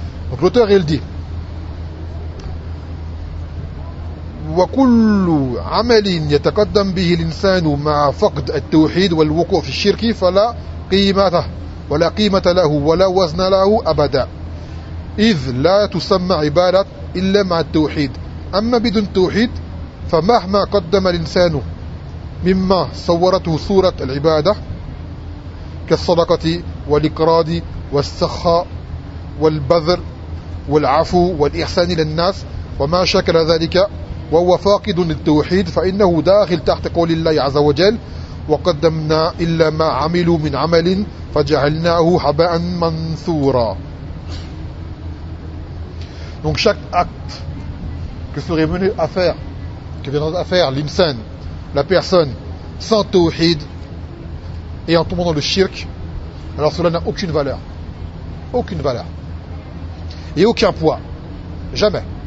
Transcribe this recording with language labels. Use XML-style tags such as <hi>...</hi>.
<fr>Donc l'auteur, il dit:</fr> <ar>wa kullu 'amalin yataqaddam bihi al-insanu ma'a faqd at-tawhid wal-wuqu' fi ash-shirk fala qimata ولا قيمة له ولا وزن له أبدا إذ لا تسمى عبادة إلا مع التوحيد. أما بدون توحيد فمهما قدم الإنسان مما صورته صورة العبادة كالصدقة والإقراض والسخاء والبذر والعفو والإحسان للناس وما شكل ذلك وهو فاقد للتوحيد فإنه داخل تحت قول الله عز وجل وقدمنا إلا ما عملوا من عمل فجعلناه حباء منثورا.</ar> <fr>Donc chaque acte que serait mené à faire, que viendra à faire l'insan, la personne sans tawhid et en tombant dans le shirk, alors cela n'a aucune valeur. Aucune valeur. Et aucun poids. Jamais.</fr>